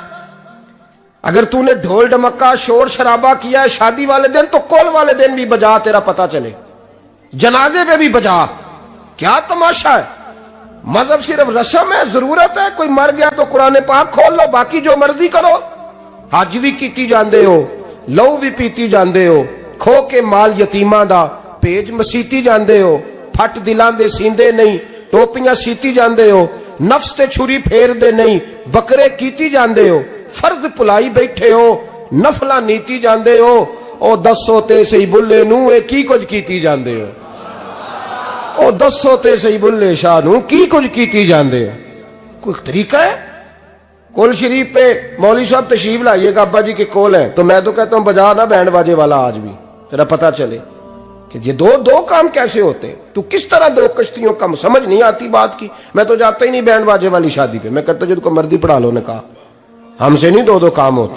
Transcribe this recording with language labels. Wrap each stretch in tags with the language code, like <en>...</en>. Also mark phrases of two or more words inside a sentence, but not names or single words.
<ur>اگر تو نے ڈھول ڈمکا شور شرابہ کیا ہے شادی والے دن تو کول والے دن بھی بجا، تیرا پتہ چلے، جنازے پہ بھی بجا، کیا تماشا ہے؟ مذہب صرف رسم ہے, ضرورت ہے. کوئی مر گیا تو قرآن پاک کھول لو, باقی جو مرضی کرو.</ur> <pa>حج بھی کیتی جاندے ہو, لہو بھی پیتی جاندے ہو, کھو کے مال یتیماں دا پیج مسیتی جاندے ہو, پھٹ دلاں دے سیندے نہیں, ٹوپیاں سیتی جاندے ہو, نفس تے چھری پھیر دے نہیں, بکرے کیتی جاندے ہو, فرض پلائی بیٹھے ہو, نفلا نیتی جاندے ہو. او دسو تے سی بلے نو اے کی کچھ کیتی جاندے ہو, او دسو تے سی بلے شاہ نو کی کچھ کیتی جاندے ہو.</pa> <ur>کوئی طریقہ ہے؟ کول شریف پہ مولوی صاحب تشریف لائیے گا, ابا جی کے کول ہیں, تو میں تو کہتا ہوں بجا نہ بینڈ باجے والا آج بھی, ذرا پتہ چلے کہ یہ دو کام کیسے ہوتے. تو کس طرح دو کشتیوں کا سمجھ نہیں آتی بات کی. میں تو جاتا ہی نہیں بینڈ باجے والی شادی پہ, میں کہتا جب کو مردی پڑھا لو نے کہا, ہم سے نہیں دو کام ہوتے.</ur>